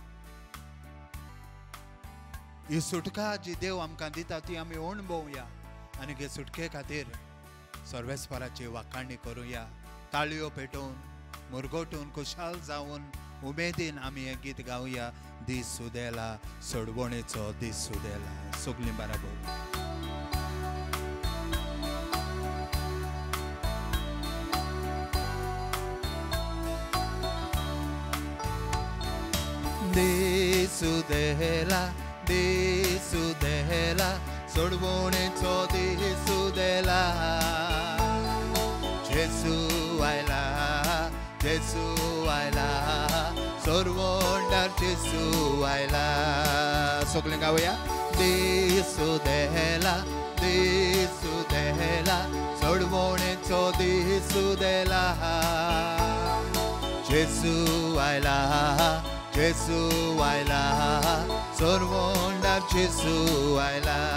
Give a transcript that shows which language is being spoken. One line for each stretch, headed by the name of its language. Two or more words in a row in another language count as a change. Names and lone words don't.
Konkani: ही सुटका जी देव आमकां दिता ती आमी अणभवया आनी हे सुटके खातीर सर्वेस्पराची वाखाणणी करुया ताळयो पेटोवन मुरगोटून खुशाल जावन उमेदीन आमी हें गीत गावया दीस उदेला सोडवणेचो दीस उदेला सगळीं बराबर Desudela, sorbonetzo desudela. Jesus aila, जेसू आयला. सगळें गावया. दिसू देला दिसू देला सोडवणेचो दिसू देला. जेसू आयला जेसू आयला सोडवणार जेसू आयला.